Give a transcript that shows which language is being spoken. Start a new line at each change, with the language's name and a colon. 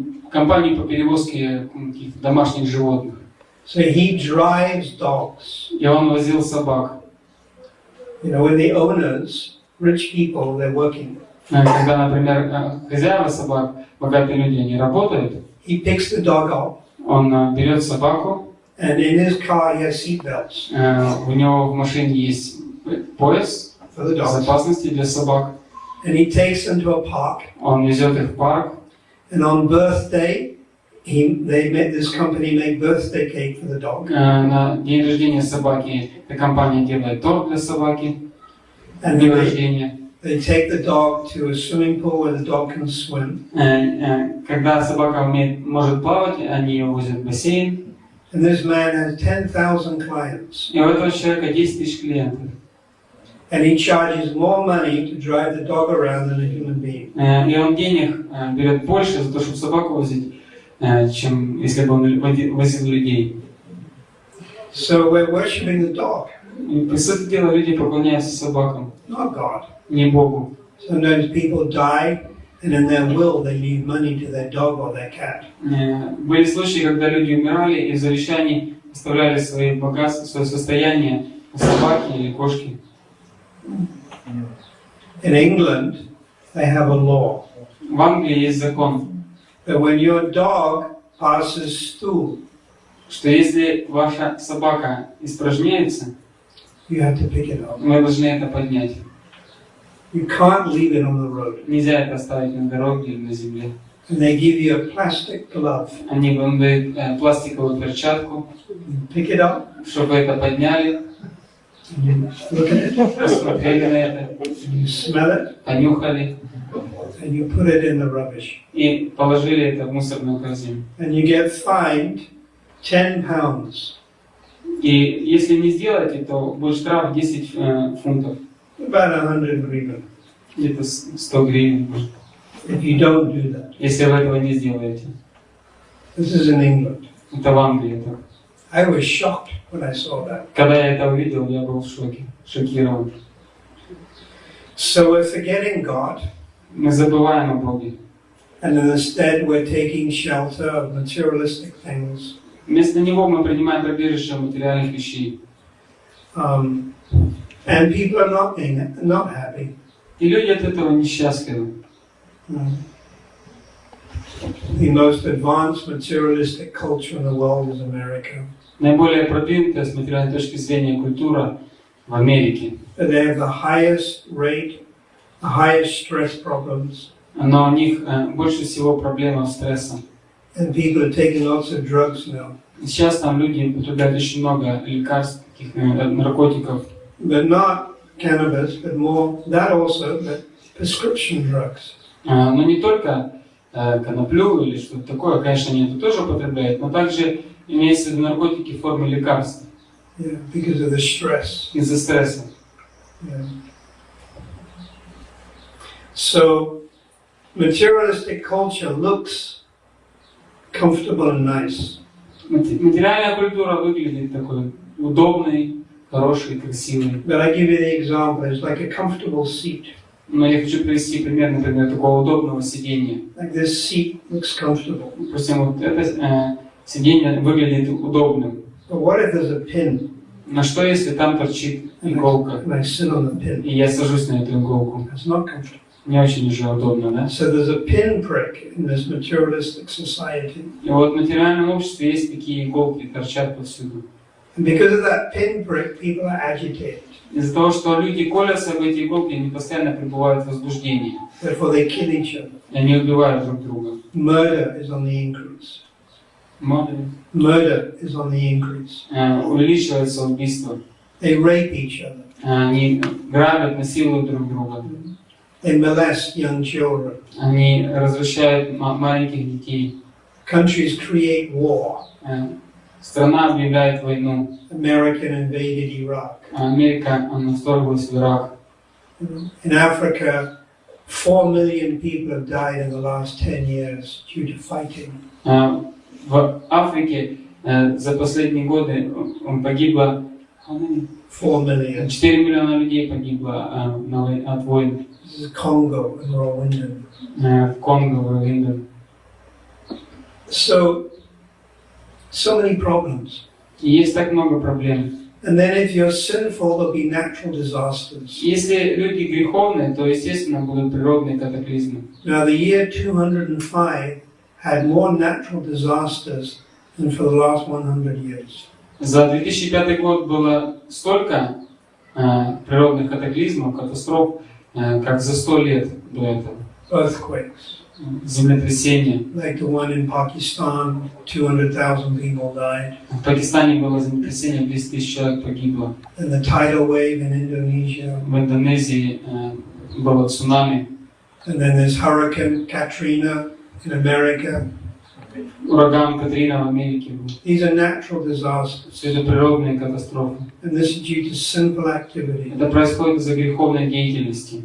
Russian: Компании по перевозке каких-то домашних животных.
English: So he drives dogs.
Russian: И он возил собак.
English: You know, when the owners, rich people, they're working.
Russian: Когда, например, хозяева собак, богатые люди, они работают,
English: He picks the dog up,
Russian: он берет собаку,
English: and in his car he has seat belts
Russian: у него в машине есть пояс
English: for the dogs.
Russian: безопасности для собак.
English: And he takes them to a park.
Russian: Он везет их в парк.
English: And on birthday, this company make birthday cake for the dog.
Russian: На день рождения собаки эта компания делает торт для собаки.
English: And
Russian: День рождения.
English: they take the dog to a swimming pool where the dog can swim.
Russian: Когда собака может плавать, они ее возят в бассейн.
English: And this man has 10,000 clients.
Russian: И у этого человека 10 тысяч клиентов.
English: And he charges more money to drive the dog around than a human being.
Russian: И он денег берет больше за то, чтобы собаку возить, чем если бы он возил людей.
English: So we're worshipping the dog,
Russian: И, по сути дела, люди поклоняются собакам,
English: not God.
Russian: не Богу.
English: Sometimes people die, and in their will they leave money to their dog or their cat.
Russian: Были случаи, когда люди умирали и в завещании оставляли свои богатства, свое состояние собаке или кошке.
English: In England, they have a law
Russian: В Англии есть закон,
English: that when your dog passes stool,
Russian: что если ваша собака испражняется,
English: you have to pick it up.
Russian: вы должны это поднять.
English: You can't leave it on the road.
Russian: Нельзя это оставить на дороге или на земле.
English: And they give you a plastic glove.
Russian: Они вам дают пластиковую перчатку,
English: You pick it up,
Russian: чтобы вы это подняли,
English: and you look at it,
Russian: посмотрели на это,
English: and you smell it,
Russian: понюхали
English: and you put it in the rubbish.
Russian: и положили это в мусорную корзину.
English: And you get fined 10 pounds.
Russian: И если не сделаете, то будет штраф 10 фунтов,
English: About 100 гривен.
Russian: где-то 100 гривен,
English: If you don't do that.
Russian: если вы этого не сделаете.
English: This is in England.
Russian: Это в Англии так.
English: I was shocked when I saw that.
Russian: Когда я это увидел, я был в шоке, шокирован.
English: So we're forgetting God,
Russian: Мы забываем о Боге.
English: and instead we're taking shelter of materialistic things.
Russian: Вместо Него мы принимаем прибежище материальных вещей.
English: And people are not happy.
Russian: И люди от этого несчастливы.
English: The most advanced materialistic culture in the world is America.
Russian: Наиболее продвинутая с материальной точки зрения культура в Америке.
English: But they have the highest rate, the highest stress problems.
Russian: Но у них больше всего проблема стресса.
English: And people are taking lots of drugs now.
Russian: Сейчас там люди употребляют очень много лекарств, таких наркотиков.
English: But not cannabis, but more, that also, but prescription drugs.
Russian: Но не только коноплю или что-то такое, конечно, они это тоже употребляют, но также имеется в виду наркотики в форме лекарств.
English: Yeah, because of the stress.
Russian: Из-за стресса.
English: Yeah. So, materialistic culture looks comfortable and nice.
Russian: Материальная культура выглядит такой удобной, хорошей, красивой.
English: But I give you the example, it's like a comfortable seat.
Russian: Но я хочу привести пример, например, такого удобного сидения.
English: Like this seat looks comfortable.
Russian: Допустим, вот это сиденье выглядит удобным.
English: But what if there's a pin?
Russian: Но что если там торчит иголка,
English: And I sit on the pin?
Russian: и я сажусь на эту иголку?
English: It's not comfortable.
Russian: Не очень уже удобно, да?
English: So there's a pinprick in this materialistic society.
Russian: И вот в материальном обществе есть такие иголки, торчат повсюду.
English: And because of that pinprick, people are agitated.
Russian: Из-за того, что люди колятся в эти иголки, они постоянно пребывают в возбуждении.
English: Therefore they kill each other.
Russian: И они убивают друг друга.
English: Murder is on the increase. Murder is on the increase.
Russian: Увеличивается убийство.
English: They rape each other.
Russian: Они грабят, насилуют друг друга.
English: They molest young children.
Russian: Они развращают маленьких детей.
English: Countries create war.
Russian: Страна объявляет войну.
English: America invaded Iraq.
Russian: Америка вторглась в Ирак.
English: In Africa, 4 million people have died in the last 10 years due to fighting.
Russian: В Африке за последние годы погибло
English: 4 million.
Russian: 4 миллиона людей погибло от войн.
English: This is Congo and Rwanda.
Russian: В Конго, в Индии.
English: So many problems.
Russian: И есть так много проблем.
English: And then if you're sinful, there'll be natural disasters.
Russian: Если люди греховные, то, естественно, будут природные катаклизмы.
English: Now, the year 205 had more natural disasters than for the last 100 years.
Russian: За 2005 год было столько природных катаклизмов, катастроф, как за 100 лет до этого.
English: Earthquakes.
Russian: Землетрясения.
English: Like the one in Pakistan, 200,000 people died.
Russian: В Пакистане было землетрясение, 200 тысяч человек погибло.
English: And the tidal wave in Indonesia.
Russian: В Индонезии было цунами.
English: And then there's Hurricane Katrina in America.
Russian: Ураган Катрина в Америке был.
English: These are natural disasters.
Russian: Все это природные катастрофы.
English: And this is due to sinful activity.
Russian: Это происходит из-за греховной деятельности.